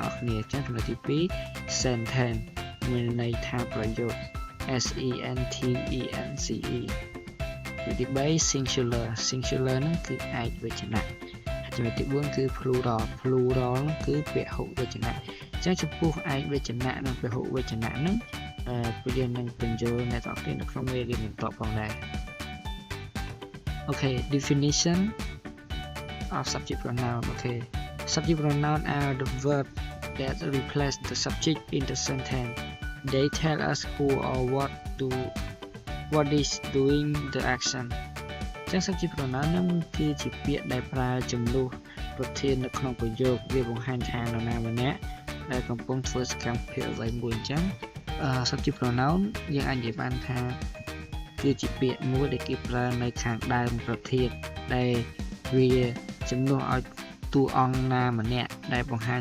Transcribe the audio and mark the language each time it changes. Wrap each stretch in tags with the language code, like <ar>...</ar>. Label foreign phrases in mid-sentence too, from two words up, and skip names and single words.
<km>រគ្នាអញ្ចឹងចំណុចទី2 sentence មានន័យថាប្រយោគ sentence ទី3 singular ហ្នឹងគឺឯកវចនៈចំណុចទី4គឺ plural គឺពហុវចនៈអញ្ចឹងចំពោះឯកវចនៈនិងពហុវចនៈហ្នឹងពួកយើងនឹងបញ្យល់អ្នកទាំងអស់គ្នានៅក្នុងមេរៀនបន្តផងដែរ</km> <en>Okay, definition of subject pronoun. Okay, subject pronoun are the verbs that replace the subject in the sentence. They tell us who or what is doing the action.</en> <km>ចឹង</km> <en>subject pronoun</en> <km>ហ្នឹងគឺជាពាក្យដែលប្រើជំនួសប្រធាននៅក្នុងប្រយោគវាបង្ហាញថានរណាម្នាក់ដែលកំពុងធ្វើសកម្មភាពអ្វីមួយអញ្ចឹង</km> <en>subject pronoun</en> <km>យើងអាចនិយាយបានថាគឺជាពាក្យមួយដែលគេប្រើនៅខាងដើមប្រធានដែលវាជំនួសឲ្យតួអង្គណាម្នាក់ដែលបង្ហាញ</km>